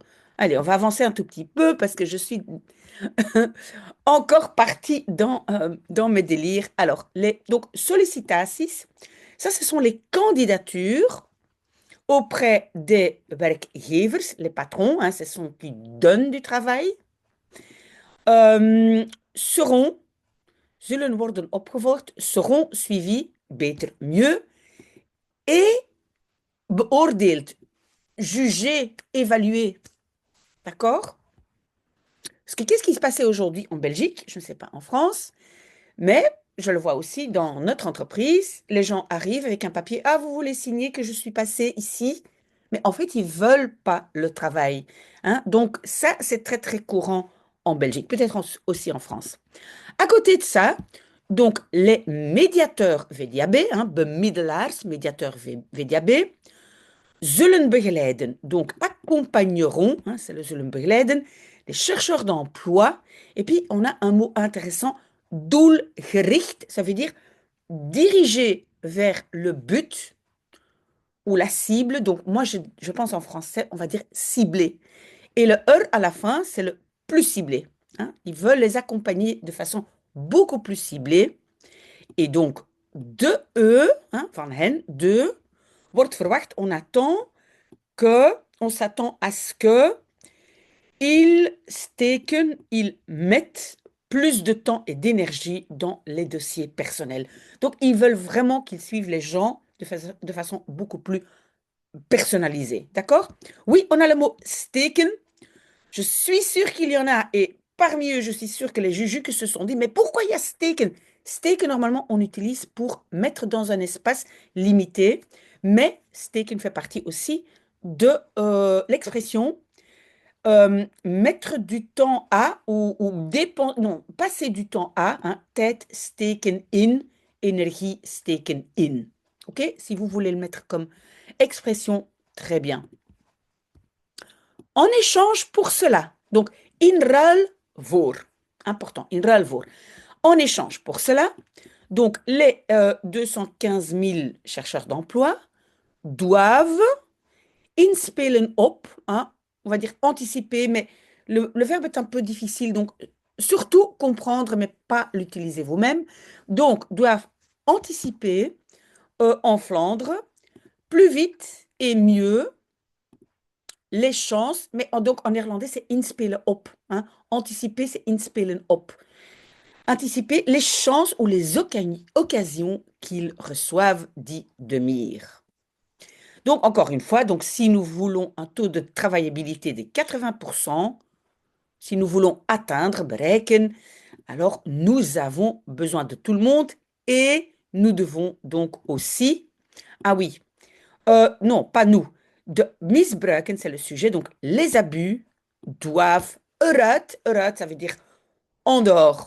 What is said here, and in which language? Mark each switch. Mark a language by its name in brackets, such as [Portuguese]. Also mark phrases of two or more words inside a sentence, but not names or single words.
[French] Allez, on va avancer un tout petit peu parce que je suis encore partie dans mes délires. Alors, donc, sollicitaties, ça, ce sont les candidatures auprès des werkgevers, les patrons, hein, ce sont qui donnent du travail, euh, seront, [Dutch] zullen worden opgevolgd, [French] seront suivis, beter, mieux, et beoordeeld, jugés, évalués. D'accord? Parce que qu'est-ce qui se passait aujourd'hui en Belgique? Je ne sais pas en France, mais je le vois aussi dans notre entreprise. Les gens arrivent avec un papier. Ah, vous voulez signer que je suis passé ici? Mais en fait, ils ne veulent pas le travail, hein. Donc, ça, c'est très, très courant en Belgique, peut-être aussi en France. À côté de ça, donc, les médiateurs VDAB, hein, [Dutch] bemiddelaars, [French] médiateurs VDAB, [Dutch] zullen begeleiden, [French] donc accompagneront, hein, c'est le [Dutch] zullen begeleiden, [French] les chercheurs d'emploi. Et puis, on a un mot intéressant, doelgericht, ça veut dire diriger vers le but ou la cible. Donc, moi, je pense en français, on va dire ciblé. Et le à la fin, c'est le plus ciblé, hein. Ils veulent les accompagner de façon beaucoup plus ciblée. Et donc, de eux, hein, [Dutch] van hen, de, wordt verwacht, [French] on s'attend à ce que ils steken, ils mettent plus de temps et d'énergie dans les dossiers personnels. Donc, ils veulent vraiment qu'ils suivent les gens de façon beaucoup plus personnalisée. D'accord? Oui, on a le mot steken. Je suis sûre qu'il y en a, et parmi eux, je suis sûre que les juges se sont dit, mais pourquoi il y a steken? Steken, normalement, on utilise pour mettre dans un espace limité, mais steken fait partie aussi de l'expression mettre du temps à non, passer du temps à, hein, [Dutch] tijd steken in, énergie steken in. [French] OK? Si vous voulez le mettre comme expression, très bien. En échange pour cela, donc [Dutch] in ruil voor, [French] important, [Dutch] in ruil voor. [French] En échange pour cela, donc les 215 000 chercheurs d'emploi doivent [Dutch] inspelen op, [French] hein, on va dire anticiper, mais le verbe est un peu difficile, donc surtout comprendre, mais pas l'utiliser vous-même. Donc, doivent anticiper en Flandre, plus vite et mieux les chances, mais donc en néerlandais c'est [Dutch] inspelen op. [French] Hein. Anticiper c'est [Dutch] inspelen op. [French] Anticiper les chances ou les occasions qu'ils reçoivent d'y demir. Donc encore une fois, donc si nous voulons un taux de travaillabilité de 80%, si nous voulons atteindre, bereiken, alors nous avons besoin de tout le monde et nous devons donc aussi, ah oui, non, pas nous, [Dutch] de misbruiken, [French] c'est le sujet, donc les abus doivent eruit, ça veut dire en dehors.